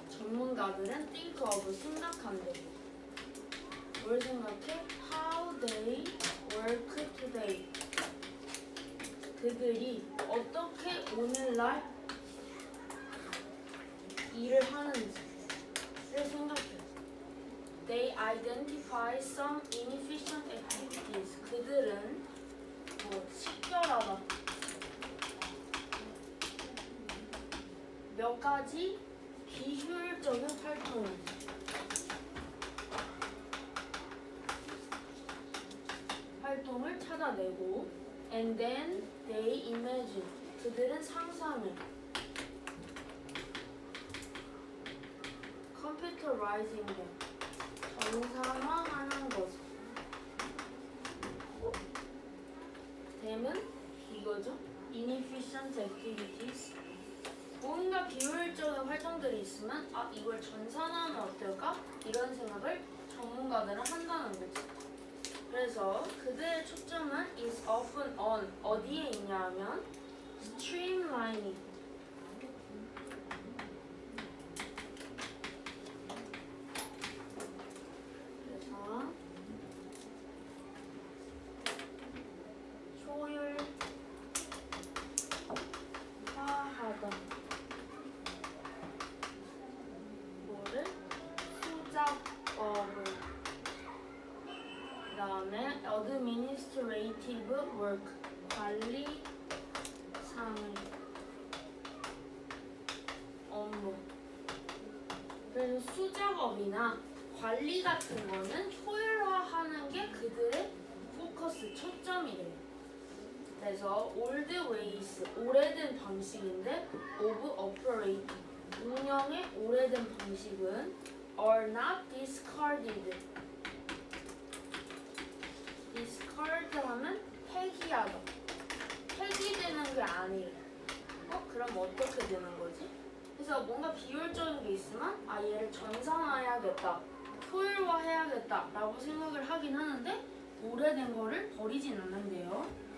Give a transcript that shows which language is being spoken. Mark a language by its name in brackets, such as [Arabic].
[Korean] 전문가들은 [English] think of [Korean] 생각한대. 뭘 생각해? [English] How they work today. [Korean] 그들이 어떻게 오늘날 일을 하는지를 생각해. [English] They identify some inefficient activities. [Korean] 그들은 식별하다. 몇 가지 비효율적인 활동을 찾아내고 [English] and then they imagine. [Korean] 그들은 상상을 [English] computerizing them. [Korean] 정상화하는 것. them은 이거죠. [English] inefficient activities. [Korean] 뭔가 비효율적인 활동들이 있으면 이걸 전산화하면 어떨까? 이런 생각을 전문가들은 한다는 거지. 그래서 그들의 초점은 [English] is often on [Korean] 어디에 있냐 하면 streamlining 그래서 효율화하다 뭐를? 수작업을 그 다음에 [English] administrative work [Korean] 관리 상의 업무. 그래서 수작업이나 관리 같은 거는 효율화하는 게 그들의 focus, 초점이래요. 그래서 [English] old ways, [Korean] 오래된 방식인데 [English] of operating, [Korean] 운영의 오래된 방식은 [English] are not discarded. [Korean] discard 하면 폐기하다. 폐기되는 게 아니래. 그럼 어떻게 되는 거지? 그래서 뭔가 비효율적인 게 있으면 얘를 전산화해야겠다, 효율화해야겠다 라고 생각을 하긴 하는데 오래된 거를 버리진 않는데요.